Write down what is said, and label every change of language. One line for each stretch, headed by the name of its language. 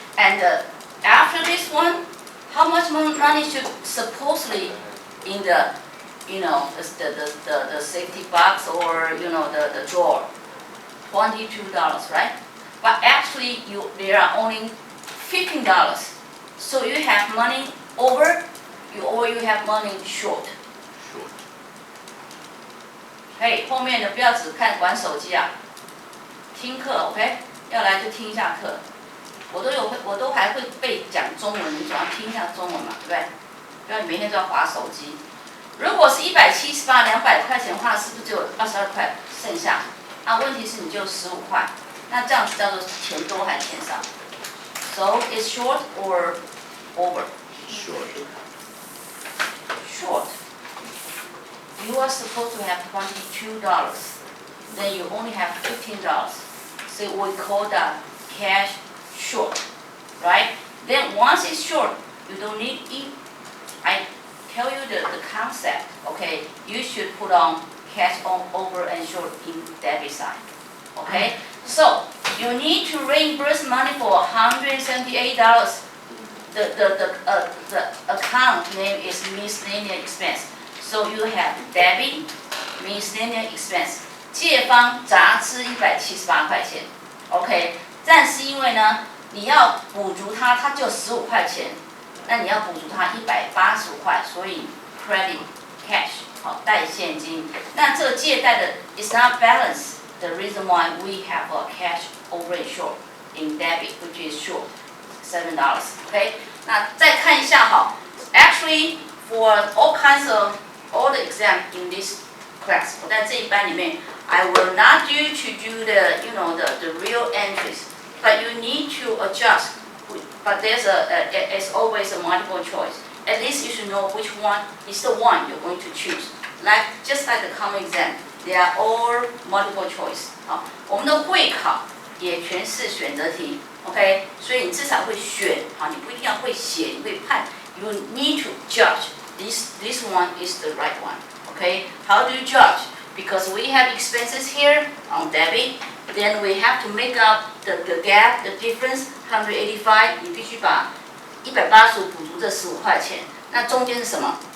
English: And after this one, how much money should supposedly in the the safety box or the drawer? $22, right? But actually there are only $15. So you have money over, or you have money short. short.
Chinese: 嘿，后面的不要只看玩手机啊，听课 OK， 要来就听一下课。我都还会背讲中文，你总要听一下中文嘛，对不对？不要你每天都要划手机。如果是178 200块钱的话，是不是只有22块剩下？啊，问题是你就15块，那这样子叫做钱多还是钱少 ？
English: So it's short or over? Short. Short. You are supposed to have $22. Then you only have $15. So we call that cash short, right? Then once it's short, you don't need it. I tell you the concept, okay? You should put on cash on over and short in debit side, okay? So you need to reimburse money for $178. The account name is miscellaneous expense. So you have debit, miscellaneous expense.
Chinese: 借方杂支178块钱 ，OK。但是因为呢，你要补足它就15块钱，那你要补足它185块，所以
English: credit cash
Chinese: 好带现金。那这个借贷的
English: is not balance. The reason why we have a cash over and short in debit, which is short $7. OK，
Chinese: 那再看一下哈
English: ，actually for all kinds of all the exam in this class，
Chinese: 我在这一班里面
English: ，I will not you to do the the real entries, but you need to adjust. But it's always a multiple choice. At least you should know which one is the one you're going to choose. Just like the common exam, they are all multiple choice.
Chinese: 好，我们的会考也全是选择题 ，OK？所以你至少会选，好，你不一定要会写，你会判。
English: You need to judge this one is the right one, OK? How do you judge? Because we have expenses here on debit, then we have to make up the gap, the difference, 185.
Chinese: 你必须把185补足这15块钱。那中间是什么？